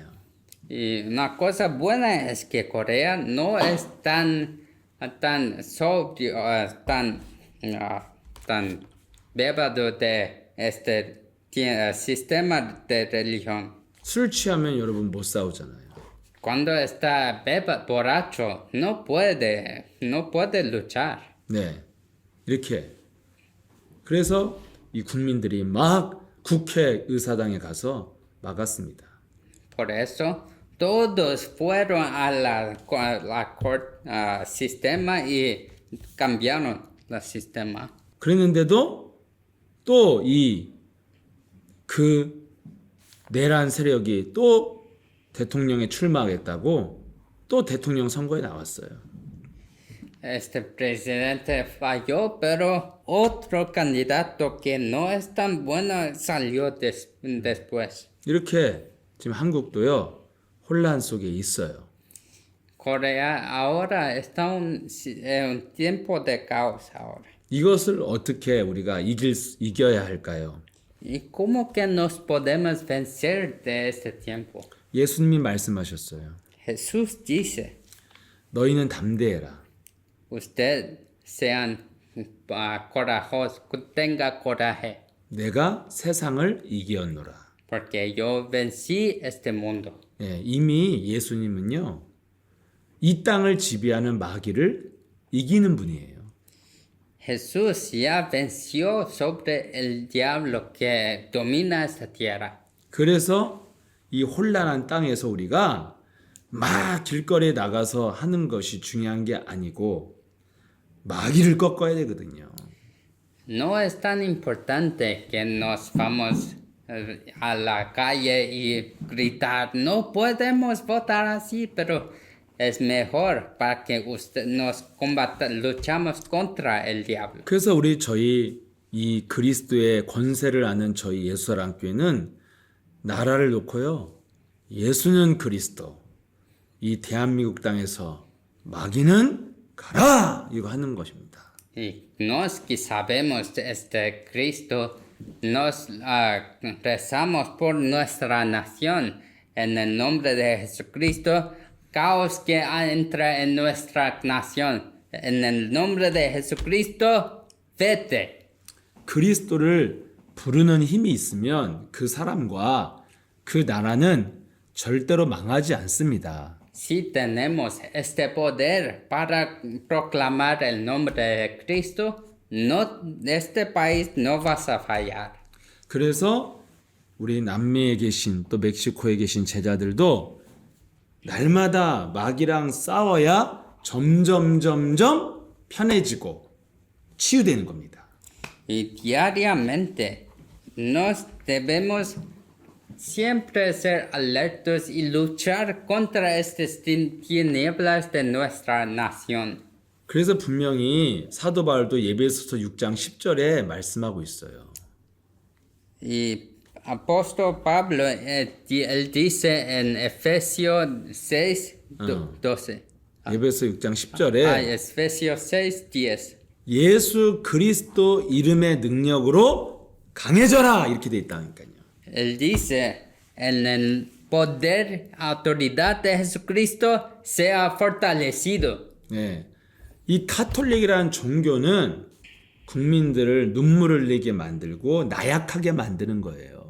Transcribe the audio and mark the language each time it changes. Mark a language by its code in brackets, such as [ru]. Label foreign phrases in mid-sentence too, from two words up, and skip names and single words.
[es] Y una cosa buena es que Corea no es tan sobrio, tan bebado de este sistema de religión. [ko] 술 취하면 여러분 못 싸우잖아요. [es] Cuando está borracho, no puede luchar. [ko] 네, 이렇게. 그래서 이 국민들이 막 국회 의사당에 가서 막았습니다. [es] Por eso, todos fueron a la sistema y cambiaron el sistema. [ko] 그랬는데도 또 그 내란 세력이 또 대통령에 출마하겠다고 또 대통령 선거에 나왔어요. [es] Este presidente falló, pero otro candidato que no es tan bueno salió después. [ko] 이렇게 지금 한국도요 혼란 속에 있어요. [es] Corea ahora está en un tiempo de caos ahora. [ko] 이것을 어떻게 우리가 이겨야 할까요? [es] ¿Y cómo que nos podemos vencer de este tiempo? [ko] 예수님이 말씀하셨어요. [es] Jesús dice, [ko] 너희는 담대해라. [es] usted sean corajosos, tenga coraje, [ko] 내가 세상을 이기었노라. [es] porque yo vencí este mundo. [ko] 예, 이미 예수님은요 이 땅을 지배하는 마귀를 이기는 분이에요. [es] Jesús ya venció sobre el diablo que domina esta tierra. [ko] 그래서 이 혼란한 땅에서 우리가 막 길거리에 나가서 하는 것이 중요한 게 아니고 마귀를 꺾어야 되거든요. [es] No es tan importante que nos vamos a la calle y gritar, no podemos votar así, pero es mejor para que luchamos contra el diablo. [ko] 그래서 저희 이 그리스도의 권세를 아는 저희 예수사랑교회는 나라를 놓고요. 예수는 그리스도. 이 대한민국 땅에서 마귀는 가라! 이거 하는 것입니다. [es] Y nos que sabemos este Cristo, nos rezamos por nuestra nación. En el nombre de Jesucristo, caos que entra en nuestra nación. En el nombre de Jesucristo, vete. [ko] 그리스도를 부르는 힘이 있으면 그 사람과 그 나라는 절대로 망하지 않습니다. [es] Si tenemos este poder para proclamar el nombre de Cristo, este país no va a fallar. [ko] 그래서 우리 남미에 계신 또 멕시코에 계신 제자들도 날마다 마귀랑 싸워야 점점 편해지고 치유되는 겁니다. [es] Y diariamente nos debemos siempre ser alertos y luchar contra estas tinieblas de nuestra nación. [ko] 그래서 분명히 사도 바울도 예배소서 6장 10절에 말씀하고 있어요. [es] Y apóstol Pablo, él dice en Efesios 6, 12. [ko] 예배소 6장 10절에 [es] Efesios 6, 10. [ko] 예수 그리스도 이름의 능력으로 강해져라 이렇게 돼 있다니까요. [es] Él dice, en el poder, autoridad de Jesucristo, sea fortalecido. [ko] 네. 이 카톨릭이라는 종교는 국민들을 눈물을 흘리게 만들고 나약하게 만드는 거예요.